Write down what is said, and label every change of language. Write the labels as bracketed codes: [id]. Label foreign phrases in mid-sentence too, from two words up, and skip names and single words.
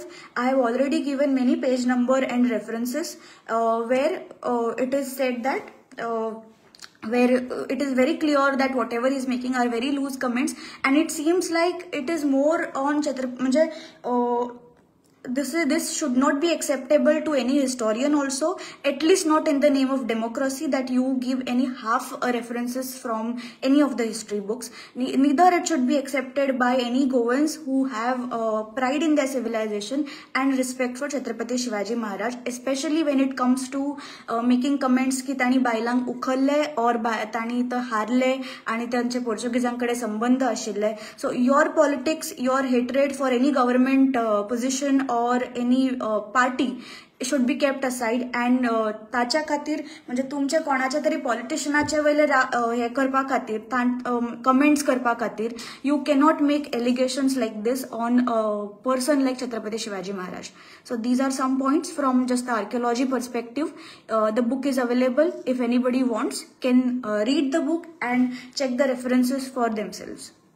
[en] I have already given many page number and references where it is said that where it is very clear that whatever he is making are very loose comments, and it seems like it is more on this should not be acceptable to any historian also, at least not in the name of democracy, that you give any half references from any of the history books. Neither it should be accepted by any Goans who have pride in their civilization and respect for Chhatrapati Shivaji Maharaj, especially when it comes to making comments [kok] की तानी बायलांक उखलले [en] or [kok] तानी तर हारले आणि त्यांचे पोर्तुगीजांकडे संबंध आशिल्ले. [en] So your politics, your hatred for any government position or any party should be kept aside, and [kok] ताच्या खातीर म्हणजे तुमचे कोणाच्या तरी पॉलिटिशियनाचे वयले हे करपा खातीर [en] कमेंट्स करपा खातीर you cannot make allegations like this on a person like Chhatrapati Shivaji Maharaj. So these are some points from just the archaeology perspective. The book is available. If anybody wants, can read the book and check the references for themselves.